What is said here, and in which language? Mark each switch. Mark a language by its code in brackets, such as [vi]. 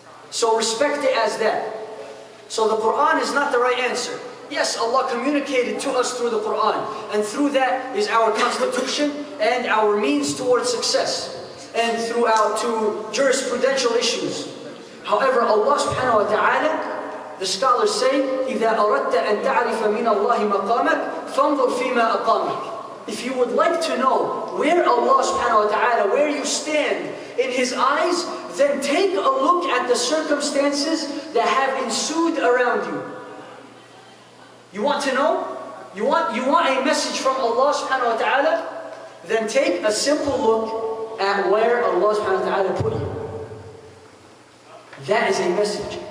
[en] So respect it as that. So the Quran is not the right answer. Yes, Allah communicated to us through the Quran, and through that is our constitution and our means towards success, and throughout to jurisprudential issues. However, Allah subhanahu wa ta'ala, the scholars say, [ar] إِذَا أَرَدْتَ أَن تَعْرِفَ مِنَ اللَّهِ مَقَامَكَ فَانظُرْ فِي مَا أَقَامَكَ. [en] If you would like to know where Allah subhanahu wa ta'ala, where you stand in His eyes, then take a look at the circumstances that have ensued around you. You want to know? You want a message from Allah subhanahu wa ta'ala? Then take a simple look at where Allah subhanahu wa ta'ala put you. That is a message.